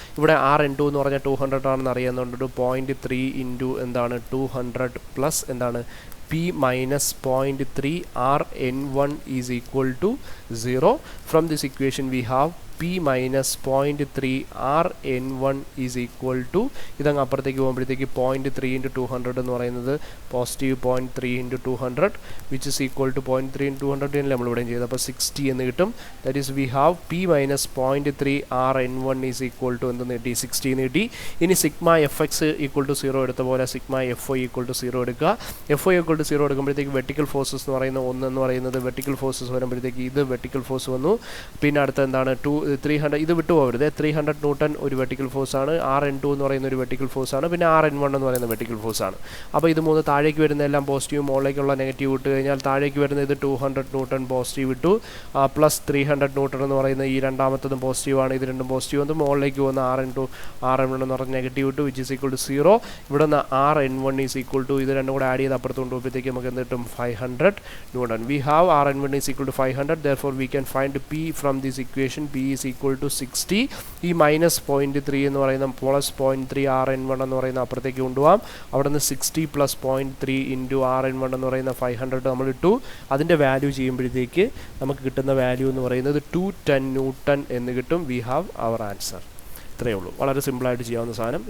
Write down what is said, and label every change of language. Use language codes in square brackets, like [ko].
[ml] ഇവിടെ RN2 എന്ന് പറഞ്ഞാൽ 200 ആണെന്ന് അറിയാവുന്നതുകൊണ്ട് 0.3 ഇൻറ്റു എന്താണ്? 200 പ്ലസ് എന്താണ്? [en] P minus 0.3 RN1 is equal to 0. From this equation we have [ml] P minus 0.3 R N one is equal to ഇതങ്ങ് അപ്പുറത്തേക്ക് പോകുമ്പോഴത്തേക്ക് 0.3 ഇൻറ്റു 200 എന്ന് പറയുന്നത് positive 0.3 into 200 which is equal to 0.3 into 200 അല്ലേ നമ്മളിവിടെയും ചെയ്തത്. അപ്പോൾ 60 എന്ന് കിട്ടും. [en] that is we have P minus 0.3 R N one is equal to [ml] എന്തെന്ന് കിട്ടി 60 എന്ന് കിട്ടി. ഇനി sigma F X equal to 0 എടുത്ത പോലെ sigma F O equal to 0 എടുക്കുക. F O equal to 0 എടുക്കുമ്പോഴത്തേക്ക് vertical forces എന്ന് പറയുന്ന 1 എന്ന് പറയുന്നത് വെർട്ടിക്കൽ ഫോഴ്സസ് വരുമ്പോഴത്തേക്ക് ഇത് വെർട്ടിക്കൽ ഫോഴ്സ് വന്നു. പിന്നെ അടുത്ത എന്താണ് 300 ഇത് വിട്ടുപോകരുത്. 300 ന്യൂട്ടൺ ഒരു വെർട്ടിക്കൽ ഫോഴ്സ് ആണ്. ആർ എൻ ടു എന്ന് പറയുന്ന ഒരു വെർട്ടിക്കൽ ഫോഴ്സ് ആണ്. പിന്നെ ആർ എൻ വൺ എന്ന് പറയുന്ന വെർട്ടിക്കൽ ഫോഴ്സ് ആണ്. അപ്പോൾ ഇത് മൂന്ന് താഴേക്ക് വരുന്ന എല്ലാം പോസിറ്റീവ്, മുകളിലേക്കുള്ള നെഗറ്റീവ് ഇട്ട് കഴിഞ്ഞാൽ താഴേക്ക് വരുന്ന ഇത് 200 ന്യൂട്ടൺ പോസിറ്റീവ് ഇട്ടു, പ്ലസ് 300 ന്യൂട്ടൺ എന്ന് പറയുന്ന ഈ രണ്ടാമത്തതും പോസിറ്റീവ് ആണ്. ഇത് രണ്ടും പോസിറ്റീവ് വന്നു. മുകളിലേക്ക് പോകുന്ന R N two R N one എന്ന് പറഞ്ഞ നെഗറ്റീവ് ഇട്ടു വിച്ച് ഈസ് ഈക്വൽ ടു 0. ഇവിടെ നിന്ന് R N one is equal to ഇത് രണ്ടും കൂടെ ആഡ് ചെയ്ത് അപ്പുറത്ത് കൊണ്ടുപോകുമ്പോഴത്തേക്ക് നമുക്ക് എന്ത് കിട്ടും 500 newton. [en] We have R N one is equal to 500. therefore we can find p from this equation. p is equal to 60. [ml] ഈ മൈനസ് 0.3 എന്ന് പറയുന്ന പ്ലസ് 0.3 ആർ എൻ വൺ എന്ന് പറയുന്ന അപ്പുറത്തേക്ക് കൊണ്ടുപോകാം. അവിടെ നിന്ന് 60 plus 0.3 into R N one എന്ന് പറയുന്ന 500 നമ്മൾ ഇട്ടു. അതിൻ്റെ വാല്യൂ ചെയ്യുമ്പോഴത്തേക്ക് നമുക്ക് കിട്ടുന്ന വാല്യൂ എന്ന് പറയുന്നത് 210 ന്യൂട്ടൺ എന്ന് കിട്ടും. [en] We have our answer. [ml] ഇത്രയേ ഉള്ളൂ. വളരെ സിമ്പിളായിട്ട് ചെയ്യാവുന്ന സാധനം.